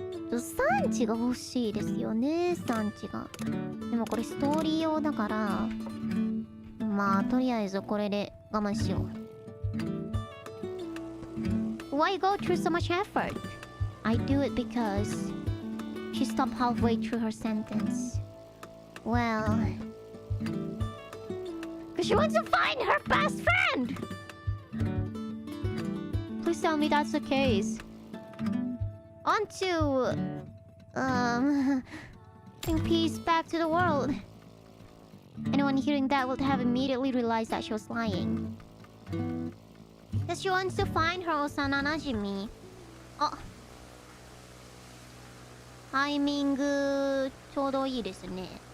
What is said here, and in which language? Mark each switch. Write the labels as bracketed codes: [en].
[ja] 産地が欲しいですよね、産地が。でもこれストーリー用だから、まあとりあえずこれで我慢しよう。 [en] Why go through so much effort? I do it because she stopped halfway through her sentence. Well, because she wants to find her best friend. Please tell me that's the case. On to bring peace back to the world. Anyone hearing that would have immediately realized that she was lying. Because she wants to find her Osana Najimi. [ja] Timing ちょうどいいですね。